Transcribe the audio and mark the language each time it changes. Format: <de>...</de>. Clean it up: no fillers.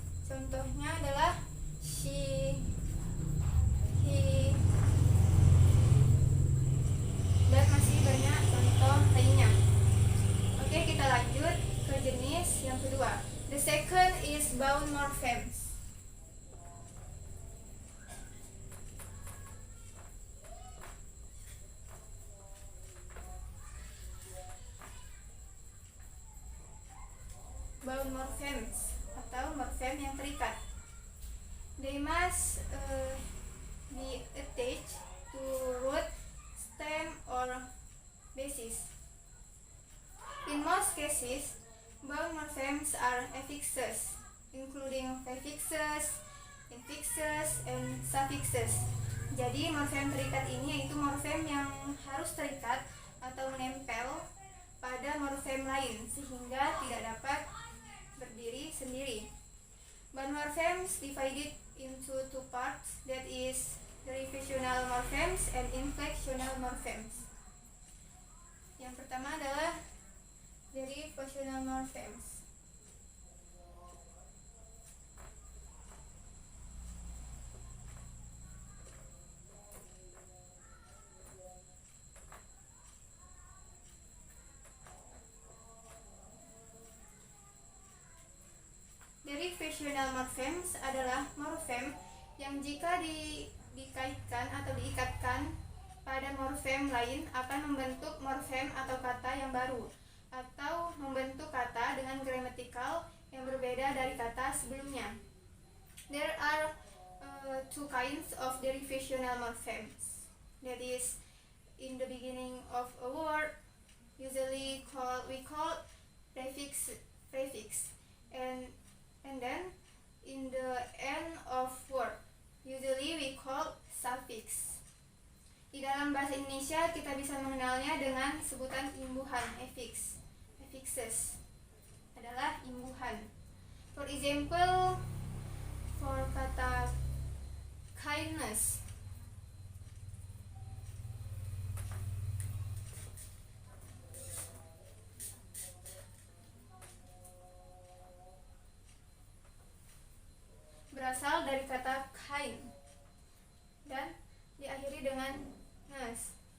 <id>Contohnya adalah she, he, dan masih banyak contoh lainnya. Oke, kita lanjut ke jenis yang kedua.</id> <en>The second is bound morphemes. Bound morphemes</en> <id>atau morfem yang terikat.</id> <en>They must be attached to root, stem, or basis. In most cases, bound morphemes are affixes, including prefixes, infixes, and suffixes.</en> <id>Jadi morfem terikat ini yaitu morfem yang harus terikat atau menempel pada morfem lain sehingga tidak dapat berdiri sendiri.</id> <en>Bound morphemes divided into two parts, that is derivational morphemes and inflectional morphemes.</en> <id>Yang pertama adalah derivational morphemes. Derivational morphemes adalah morfem yang jika dikaitkan atau diikatkan pada morfem lain akan membentuk morfem atau kata yang baru, atau membentuk kata dengan gramatikal yang berbeda dari kata sebelumnya.</id> <en>There are two kinds of derivational morphemes. That is, in the beginning of a word, usually we call prefix, and then in the end of word, usually we call suffix.</en> <id>Di dalam bahasa Indonesia kita bisa mengenalnya dengan sebutan imbuhan, affixes adalah imbuhan.</id> <en>For example, for</en> <id>kata kindness, berasal dari kata kind dan diakhiri dengan ness.</id>